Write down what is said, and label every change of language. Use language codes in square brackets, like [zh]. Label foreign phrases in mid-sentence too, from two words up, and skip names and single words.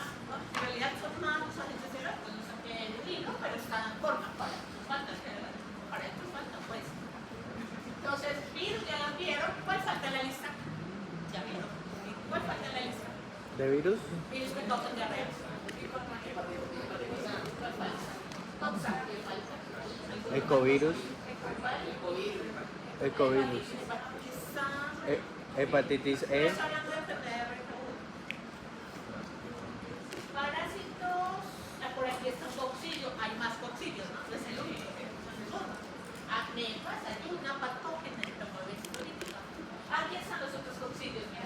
[es] En realidad son más los agentes biológicos, no sé qué digo, pero están cortas para estos faltan, pues. Entonces, virus ya las vieron. ¿Cuál falta en la lista? Ya vieron. ¿Cuál falta en la lista? ¿De virus? Virus que causan diarrea. ¿Cuál falta? Ecovirus. Ecovirus. Hepatitis E. Estamos hablando de enfermedad de parásitos. Por aquí está coccidio. Hay más coccidios, ¿no? Es el único que es el segundo. Amebas, hay una patógena de política. Aquí están los otros coccidios, mira.